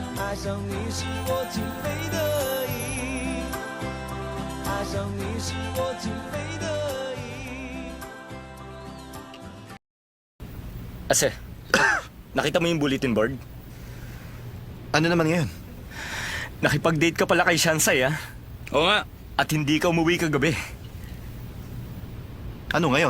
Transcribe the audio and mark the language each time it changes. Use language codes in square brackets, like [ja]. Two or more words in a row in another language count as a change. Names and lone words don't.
[zh] 爱上你是我情非得已，爱上你是我情非得已。 [tl] Ase, nakita mo yung bulletin board? Ano naman ngayon? Nakipag-date ka pala kay Shansai, ah. Oo nga. At hindi ka umuwi kagabi. Ano ngayon?